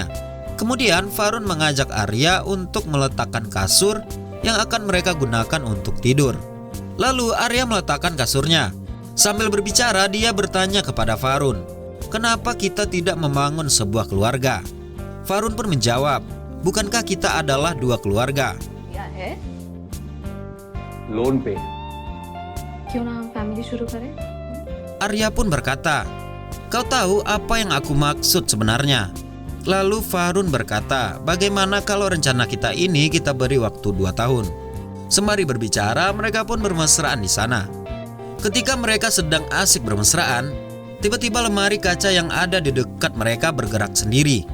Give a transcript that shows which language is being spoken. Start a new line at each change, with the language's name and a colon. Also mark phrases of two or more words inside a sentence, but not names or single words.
Indonesian: Kemudian Varun mengajak Arya untuk meletakkan kasur yang akan mereka gunakan untuk tidur. Lalu Arya meletakkan kasurnya. Sambil berbicara dia bertanya kepada Varun, "Kenapa kita tidak membangun sebuah keluarga?" Varun pun menjawab, "Bukankah kita adalah dua keluarga?"
Hindi: क्या है? लोन पे क्यों ना हम फैमिली शुरू करें?
Indonesian: Arya pun berkata, "Kau tahu apa yang aku maksud sebenarnya?" Lalu Varun berkata, "Bagaimana kalau rencana kita ini kita beri waktu 2 tahun?" Sembari berbicara, mereka pun bermesraan di sana. Ketika mereka sedang asik bermesraan, tiba-tiba lemari kaca yang ada di dekat mereka bergerak sendiri.